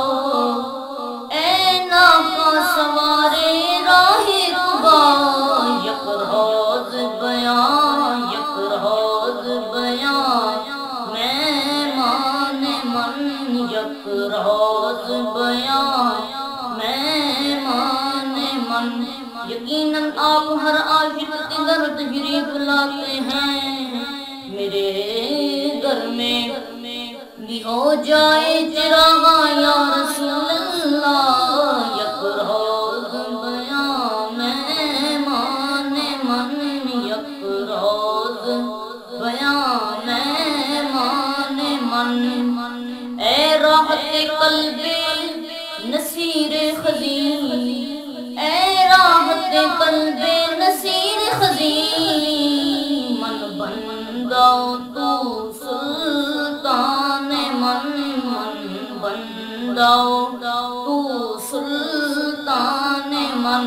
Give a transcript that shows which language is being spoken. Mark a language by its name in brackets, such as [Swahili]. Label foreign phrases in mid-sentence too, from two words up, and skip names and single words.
[Persian] سوار راہ کھبا، یک روز بیان، یک روز بیان، مہمان من، یک روز بیان، مہمان من، [Urdu] یقیناً آپ ہر عاشق کے گھر تشریف لاتے ہیں، میرے گھر میں بھی ہو جائے چراغ یا رسول اللہ، [Persian] یک روز بیان، مہمان من، یک روز بیان، مہمان من، اے راحت قلب نصیر خزین، اے راحت قلب نصیر خزین، من بندہ تو سلطان من، من بندہ تو سلطان من،